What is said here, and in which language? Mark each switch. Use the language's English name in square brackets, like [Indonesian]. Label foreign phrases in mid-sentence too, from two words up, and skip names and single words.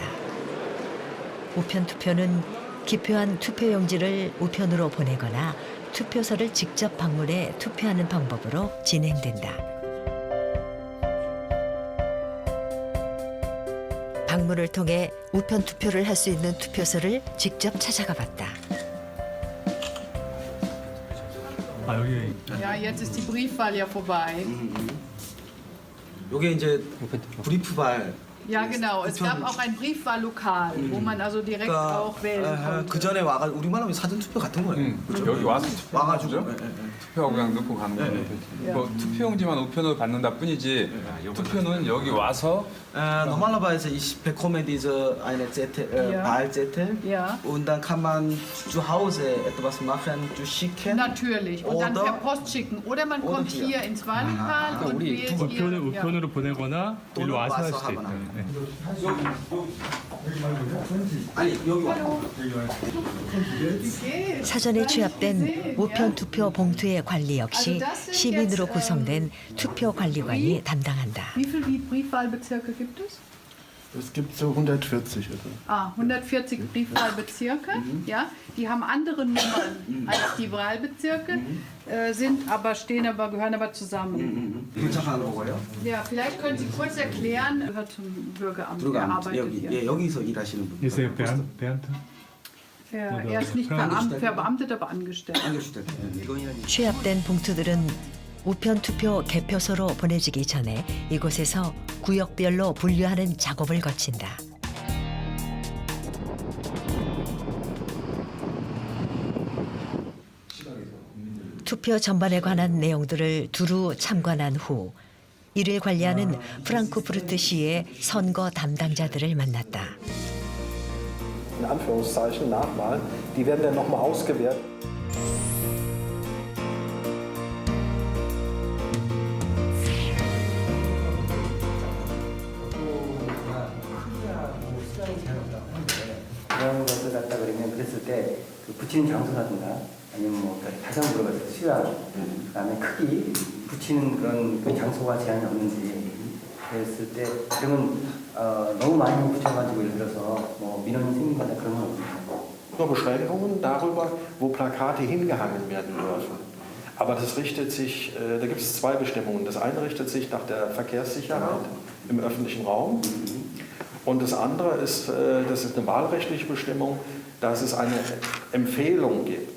[Korean] 우편 투표는 기표한 투표용지를 우편으로 보내거나 투표소를 직접 방문해 투표하는 방법으로 진행된다. 방문을 통해 우편 투표를 할 수 있는 투표소를 직접 찾아가 봤다. 여기. [German] Ja, jetzt ist die Briefwahl ja vorbei. [Korean] 요게 이제 브리프발. [German] Ja, genau. Es gab auch ein Briefwahllokal, wo man also direkt auch wählen konnte. [Korean] 그 전에 와가 우리만 하면 사전 투표 같은 거예요. 그렇죠? 여기 와서 와가지고 투표하고 그냥 넣고 가는 거예요. 뭐 투표용지만 우편으로 받는다 뿐이지 투표는 여기 와서 [German] normalerweise ich bekomme diese eine Zettel, Wahlzettel und dann kann man zu Hause etwas machen, zu schicken. Natürlich. Und dann per Post schicken. Oder man kommt hier ins Wahllokal und wählt hier. [Korean] 우편으로 보내거나 일로 와서 할 수도 있다. 사전에 취합된 우편 투표 봉투의 관리 역시 시민으로 구성된 투표 관리관이 담당한다. [German] Wie viele Briefwahlbezirke gibt es? Es gibt so 140 etwa. 140 Briefwahlbezirke. Ja, die haben andere Nummern als die Wahlbezirke, gehören aber zusammen. Ja, vielleicht können Sie kurz erklären, gehört zum Bürgeramt, er arbeitet hier. [Korean] 여기서 일하시는 분. [German] Ist er Beamter? Er ist nicht verbeamtet, aber angestellt. [Korean] 취합된 봉투들은 우편 투표 개표소로 보내지기 전에 이곳에서 구역별로 분류하는 작업을 거친다. 투표 전반에 관한 내용들을 두루 참관한 후 이를 관리하는 프랑크푸르트시의 선거 담당자들을 만났다. [German] In Anführungszeichen Nachwahl, die werden dann nochmal ausgewertet. [Korean] 그런 것을 갖다 그러면 그랬을 때 그 붙이는 장소라든가 아니면 뭐 다시 한번 물어봤어요. 수량, 그다음에 크기, 붙이는 그런 그 장소가 제한이 없는지 그랬을 때 그러면 너무 많이 붙여가지고 예를 들어서 뭐 민원이 생긴거나 그런 건 없나요? [German] Nur Beschränkungen darüber, wo Plakate hingehangen werden dürfen. Aber das richtet sich, da gibt es zwei Bestimmungen. Das eine richtet sich nach der Verkehrssicherheit im öffentlichen Raum. Und das andere ist, das ist eine wahlrechtliche Bestimmung, dass es eine Empfehlung gibt.